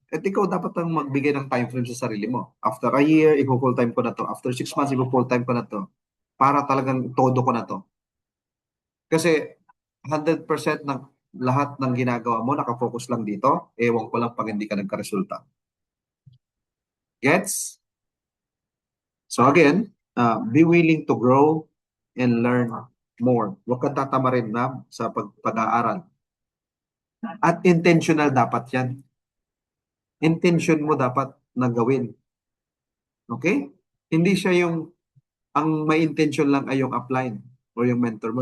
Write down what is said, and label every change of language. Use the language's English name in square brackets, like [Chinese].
[Filipino] At ikaw dapat ang magbigay ng time frame sa sarili mo. After a year, i-full-time ko na to. After 6 months, i-full-time ko na to. Para talagang todo ko na to. Kasi 100% ng lahat ng ginagawa mo, nakafocus lang dito, ewan ko lang pag hindi ka nagkaresulta. Gets? [English] So again, be willing to grow and learn more. [Filipino] Huwag kang tatamarin na sa pag-aaral. At intentional dapat yan. Intention mo dapat na gawin. Okay? Hindi siya yung ang may intention lang ay yung upline o yung mentor mo.